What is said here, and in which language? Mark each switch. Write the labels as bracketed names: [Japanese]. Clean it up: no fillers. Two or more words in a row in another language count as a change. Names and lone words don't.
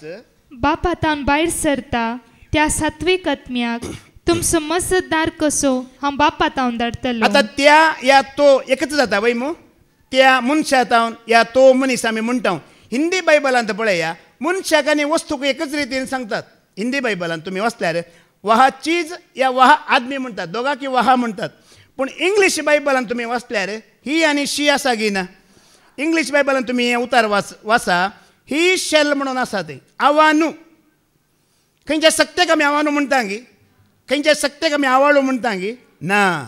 [Konkani] बापातान भायर सरता त्या सात्वीक आत्म्याक तुमचो मजतदार कसो हांव बापातावन धाडटलो. आतां त्या या तो एकच जाता वय. मू त्या मनशातावन या तो मनीस आमी म्हणटा. हिंदी बायबलांत पळया मनशाक आनी वस्तूक एकच रितीन सांगतात. हिंदी बायबलांत तुमी वाचल्यार [Hindi] वहा चीज या वहा आदमी [Konkani] म्हणटात, दोगांकी वहा म्हणटात. पूण इंग्लीश बायबलांत तुमी वाचल्यार ही आनी शी आसा गी ना. इंग्लीश बायबलांत तुमी हें उतार वाचा, [English] he shall [Konkani] म्हणून आसा थंय. आवानू, खंयच्या सक्तेक आमी आवानू म्हणटा गी, खंयच्या सक्तेक आमी आवाळू म्हणटा गी ना.